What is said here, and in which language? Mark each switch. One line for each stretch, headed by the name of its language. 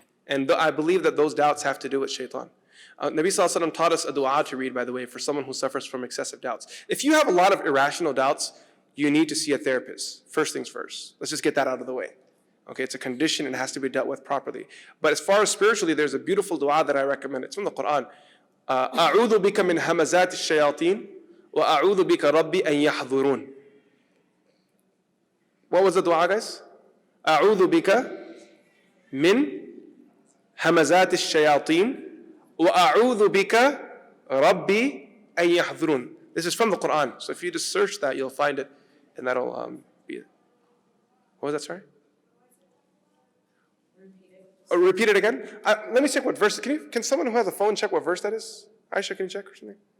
English: And I believe that those doubts have to do with shaitan. Nabi Sallallahu Alaihi Wasallam taught us a dua to read, by the way, for someone who suffers from excessive doubts. If you have a lot of irrational doubts, you need to see a therapist. First things first. Let's just get that out of the way. Okay, it's a condition and it has to be dealt with properly. But as far as spiritually, there's a beautiful dua that I recommend. It's from the Quran.
Arabic: أعوذ بك من همزات الشياطين وأعوذ بك ربي أن يحضرون.
English: What was the dua, guys?
Arabic: أعوذ بك من همزات الشياطين وأعوذ بك ربي أن يحضرون.
English: This is from the Quran. So if you just search that, you'll find it, and that'll be it. What was that, sorry? Repeat it again. Let me check what verse. Can someone who has a phone check what verse that is? Aisha, can you check or something?